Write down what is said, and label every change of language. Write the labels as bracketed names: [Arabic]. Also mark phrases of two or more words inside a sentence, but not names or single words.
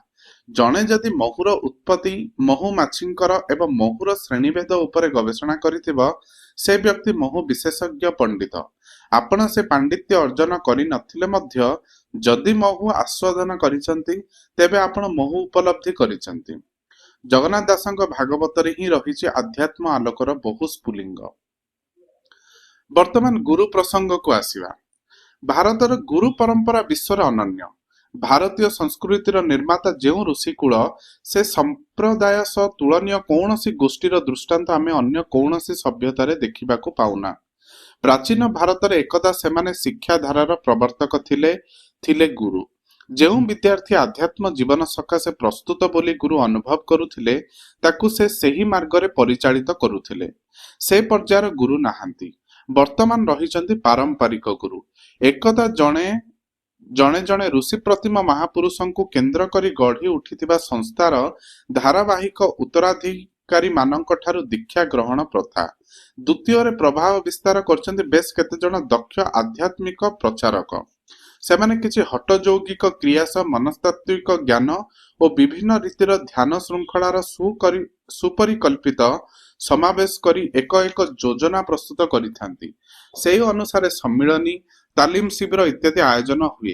[Odia] ଜଣେ ଯଦି ମହୁର ଉତ୍ପତ୍ତି ମହୁ ମାଛିଙ୍କର ଏବଂ ମହୁର ଶ୍ରେଣୀଭେଦ ଉପରେ ଗବେଷଣା କରିଥିବ, ସେ ବ୍ୟକ୍ତି ମହୁ ବିଶେଷଜ୍ଞ ପଣ୍ଡିତ। ଆପଣ ସେ ପାଣ୍ଡିତ୍ୟ ଅର୍ଜନ କରି ନଥିଲେ ମଧ୍ୟ ଯଦି ମହୁ ଆସ୍ୱାଦନ କରିସନ୍ତି ତେବେ ଆପଣ ମହୁ ଉପଲବ୍ଧି କରିସନ୍ତି। ଜଗନ୍ନାଥ ଦାସଙ୍କ ଭାଗବତରେ ହିଁ ରହିଛି ଆଧ୍ୟାତ୍ମ ଆଲୋକର ବହୁ ସ୍ଫୁଲିଙ୍ଗ। ବର୍ତ୍ତମାନ ଗୁରୁ ପ୍ରସଙ୍ଗ କୁ ଆସିବା। ଭାରତର ଗୁରୁ ପରମ୍ପରା ବିଶ୍ୱର ଅନନ୍ୟ। ଭାରତୀୟ ସଂସ୍କୃତିର ନିର୍ମାତା ଯେଉଁ ଋଷିକୁଳ ସେ ସମ୍ପ୍ରଦାୟ ସହ ତୁଳନୀୟ କୌଣସି ଗୋଷ୍ଠୀର ଦୃଷ୍ଟାନ୍ତ ଆମେ ଅନ୍ୟ କୌଣସି ସଭ୍ୟତାରେ ଦେଖିବାକୁ ପାଉନା। ପ୍ରାଚୀନ ଭାରତ ଏକଦା ସେମାନେ ଶିକ୍ଷା ଧାରାର ପ୍ରବର୍ତ୍ତକ ଥିଲେ ଗୁରୁ। ଯେଉଁ ବିଦ୍ୟାର୍ଥୀ ଆଧ୍ୟାତ୍ମ ଜୀବନ ସକାଶେ ପ୍ରସ୍ତୁତ ବୋଲି ଗୁରୁ ଅନୁଭବ କରୁଥିଲେ ତାକୁ ସେ ସହି ମାର୍ଗରେ ପରିଚାଳିତ କରୁଥିଲେ। ସେ ପର୍ଯ୍ୟାୟର ଗୁରୁ ନାହାନ୍ତି। ବର୍ତ୍ତମାନ ରହିଛନ୍ତି ପାରମ୍ପରିକ ଗୁରୁ। ଏକଦା ଜଣେ ଜଣେ ଋଷି ପ୍ରତିମ ମହାପୁରୁଷଙ୍କୁ କେନ୍ଦ୍ର କରି ଗଢ଼ି ଉଠିଥିବା ସଂସ୍ଥାର ଧାରାବାହିକ ଉତ୍ତରାଧିକାରୀ ମାନଙ୍କ ଠାରୁ ଦୀକ୍ଷା ଗ୍ରହଣ ପ୍ରଥା। ଦ୍ୱିତୀୟ ରେ ପ୍ରଭାବ ବିସ୍ତାର କରୁଛନ୍ତି ବେଶ କେତେ ଜଣ ଦକ୍ଷ ଆଧ୍ୟାତ୍ମିକ ପ୍ରଚାରକ। ସେମାନେ କିଛି ହଠଯୌଗିକ କ୍ରିୟା ମନସ୍ତାତ୍ତ୍ୱିକ ଜ୍ଞାନ ଓ ବିଭିନ୍ନ ରୀତିର ଧ୍ୟାନ ଶୃଙ୍ଖଳାର ସୁପରିକଳ୍ପିତ ସମାବେଶ କରି ଏକ ଏକ ଯୋଜନା ପ୍ରସ୍ତୁତ କରିଥାନ୍ତି। ସେହି ଅନୁସାରେ ସମ୍ମିଳନୀ ତାଲିମ ଶିବିର ଇତ୍ୟାଦି ଆୟୋଜନ ହୁଏ।